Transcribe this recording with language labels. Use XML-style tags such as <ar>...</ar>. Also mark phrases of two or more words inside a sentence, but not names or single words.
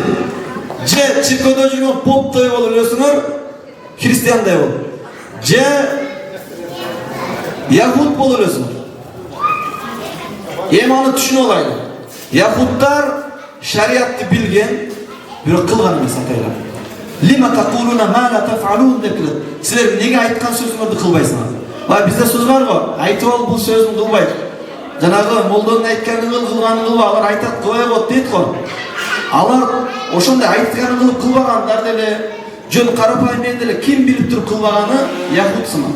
<ky>Же чиркөөдө жүргөн поптой болуп элесиңер, христиандай болуп. Же яхуд болуп элесиңер. Эми аны түшүнүп алайлы. Яхуддар шариатты билген, бирок кылган эмес атайлар.</ky> <ar>لم تقولون ما لا تفعلون</ar> <ky>деп келет. Силер неге айткан сөзүңөрдү кылбайсыңар? Бай бизде сөз барбы? Айтып ал бул сөзүн кылбайт. Жанагы молдонун айтканын кыл, кылганын кылба, алар айтат кое кот дейт го. Алар ошондой айтканын кылып кылбагандар деле, жөн карапайым мен деле ким билип туруп кылбаганы яхуд сыман.</ky>